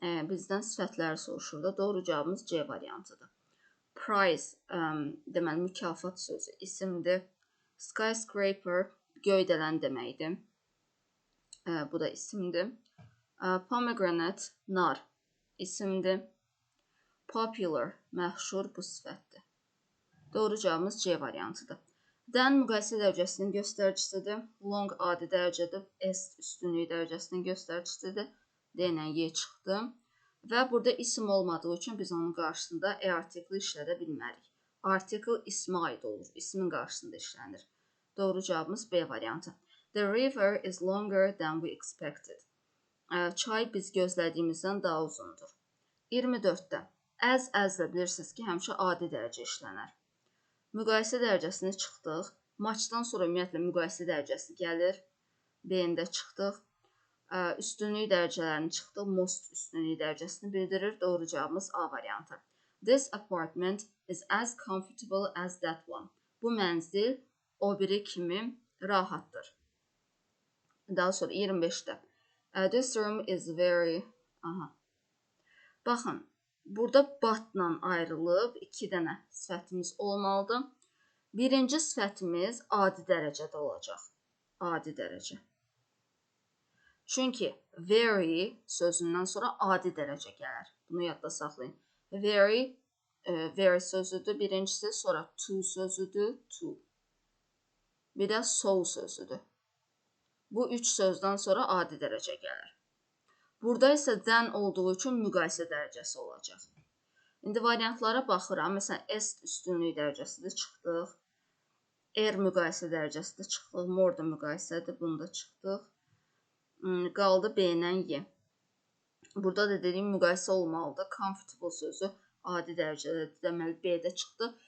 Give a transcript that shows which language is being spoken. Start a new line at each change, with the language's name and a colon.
Azerbaijani: Bizdən sifətləri soruşur da, doğru cavabımız C variantıdır. Prize, deməli, mükafat sözü, isimdir. Skyscraper, göydələn deməkdir. Bu da isimdir. Pomegranate, nar, isimdir. Popular, məşhur, bu sifətdir. Doğru cavabımız C variantıdır. Dən müqayisə dərəcəsinin göstəricisidir. Long adi dərəcədir. S üstünlük dərəcəsinin göstəricisidir. D ilə Y çıxdı. Və burada isim olmadığı üçün biz onun qarşısında article işlədə bilmərik. Article ismə aid olur. İsmin qarşısında işlənir. Doğru cavabımız B variantı.
English: The river is longer than we expected.
Azerbaijani: Çay biz gözlədiyimizdən daha uzundur. 24-də. Əzlə bilirsiniz ki, həmişə adi dərəcə işlənər. Müqayisə dərəcəsini çıxdıq. Maçdan sonra ümumiyyətlə müqayisə dərəcəsi gəlir. B-də çıxdıq. Üstünlük dərəcələrini çıxdıq. Most üstünlük dərəcəsini bildirir. Doğru cavabımız A variantı.
English: This apartment is as comfortable as that one.
Azerbaijani: Bu mənzil o biri kimi rahatdır. Daha sonra 25-də.
English: This room is very...
Azerbaijani: Baxın, burada batla ayrılıb 2 dənə sifətimiz olmalıdır. Birinci sifətimiz adi dərəcədə olacaq. Adi dərəcə. Çünki very sözündən sonra adi dərəcə gəlir. Bunu yadda saxlayın. Very sözüdür birincisi, sonra to sözüdür, to. Bir də so sözüdür. Bu 3 sözdən sonra adi dərəcə gəlir. Burada isə than olduğu üçün müqayisə dərəcəsi olacaq. İndi variantlara baxıram. Məsələn, est üstünlük dərəcəsidir, çıxdıq. Müqayisə dərəcəsidir, çıxdıq. More da müqayisədir, bunda çıxdıq. Qaldı B ilə Y. Burada da dediyim müqayisə olmalıdır. Comfortable sözü adi dərəcədə, deməli B-də çıxdı.